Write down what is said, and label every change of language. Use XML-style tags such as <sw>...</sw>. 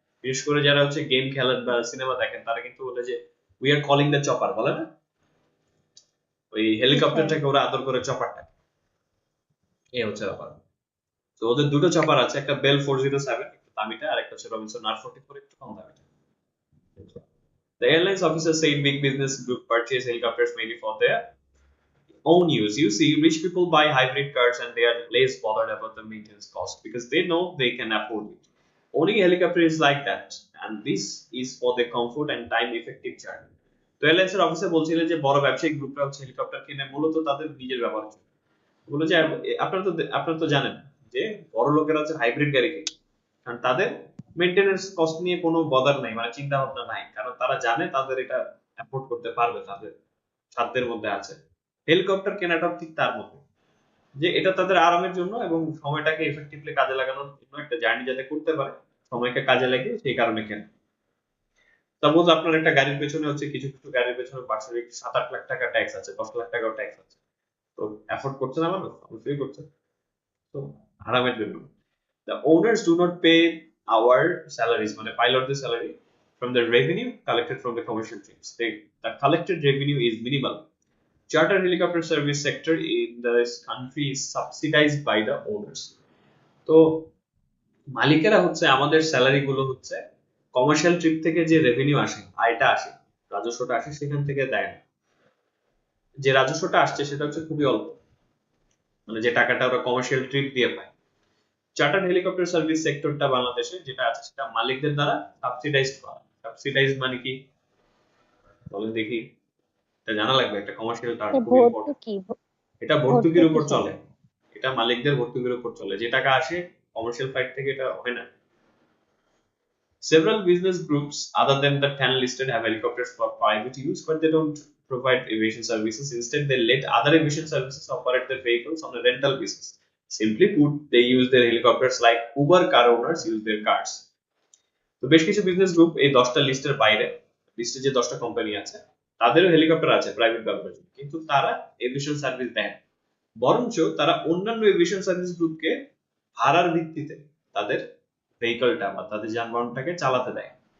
<bn>বিশেষ করে যারা হচ্ছে গেম খেলেন বা সিনেমা দেখেন তারা কিন্তু বলে যে</bn> <en>we are calling the chopper,</en> <bn>বলে না? ওই হেলিকপ্টারটাকে ওরা আদর করে চপারটা, এই হচ্ছে ব্যাপার। তো ওদের 2টো চপার আছে, একটা বেল 407 একটু দামিটা, আর একটা হচ্ছে রবিনসন R44 একটু কম দামিটা।</bn> <en>The airlines officer said big business group purchase helicopters mainly for their own use. You see, rich people buy hybrid cars and they are less bothered about the maintenance cost because they know they can afford it. Owning a helicopter is like that, and this is for the comfort and time-effective journey.</en> <bn>তো এয়ারলাইন্সের অফিসে বলছিলেন যে বড় ব্যবসায়িক গ্রুপরা হচ্ছে helicopter কিনে মূলত তাদের নিজের ব্যবহারের জন্য। বলে যে আপনারা তো জানেন যে বড় লোকেরা হচ্ছে হাইব্রিড গাড়ি কিনে, কারণ তাদের মেইনটেনেন্স কস্ট নিয়ে কোনো বদার নাই, মানে চিন্তা ভাবনা নাই, কারণ তারা জানে তাদের এটা অ্যাফোর্ড করতে পারবে, তাদের সাধ্যের মধ্যে আছে। হেলিকপ্টার কেনাটাও ঠিক তার মতো, যে এটা তাদের আরামের জন্য এবং সময়টাকে এফেক্টিভলি কাজে লাগানোর জন্য, একটা জার্নি যাতে করতে পারে সময়কে কাজে লাগিয়ে, সেই কারণে কেনা। সাপোজ আপনার একটা গাড়ির পেছনে হচ্ছে কিছু কিছু গাড়ির পেছনে বার্ষিক 7-8 লাখ টাকা ট্যাক্স আছে, 10 লাখ টাকাও ট্যাক্স আছে, তো অ্যাফোর্ড করছে না মানুষ, অবশ্যই করছে, তো আরামের জন্য।</bn> <en>The owners do not pay our salaries,</en> <bn>মানে পাইলটদের salary,</bn> <en>from the revenue collected from the commercial trips. The collected revenue is minimal. Charter helicopter service sector in this country is subsidized by the owners.</en> <bn>তো মালিকেরা হচ্ছে আমাদের salary গুলো হচ্ছে commercial trip থেকে যে revenue আসে, আয়টা আসে, রাজস্বটা আসে, সেখান থেকে দেয় না। যে রাজস্বটা আসছে সেটা হচ্ছে খুবই অল্প, মানে যে টাকাটা ওরা কমার্শিয়াল ট্রিপ দিয়ে পায়। চার্টার হেলিকপ্টার সার্ভিস সেক্টরটা বাংলাদেশে যেটা আছে সেটা মালিকদের দ্বারা সাবসিডাইজড করা। সাবসিডাইজড মানে কি বলেন দেখি? এটা জানা লাগবে, একটা কমার্শিয়াল টার্ম, খুব ইম্পর্টেন্ট। ভর্তুকি। এটা ভর্তুকির উপর ভর্তুকি চলে, এটা মালিকদের ভর্তুকির উপর চলে, যে টাকা আসে কমার্শিয়াল ফ্লাইট থেকে এটা হয় না।</bn> <en>Several business groups other than the 10 listed have helicopters for private use, but they don't provide aviation services. Instead, they let other aviation services operate their vehicles on a rental basis. Simply put, they use their helicopters like Uber car owners use their cars.</en> <bn>তো বেশ কিছু business group এই 10টা লিস্টের বাইরে, লিস্টে যে 10টা কোম্পানি আছে তাদেরও হেলিকপ্টার আছে প্রাইভেট ব্যবহারের জন্য, কিন্তু তারা এভিয়েশন সার্ভিস দেয় না। বরঞ্চ তারা অন্যান্য এভিয়েশন সার্ভিস গ্রুপকে ভাড়ার ভিত্তিতে তাদের ভেহিকলটা বা তাদের যানবাহনটাকে চালাতে দেয়।</bn>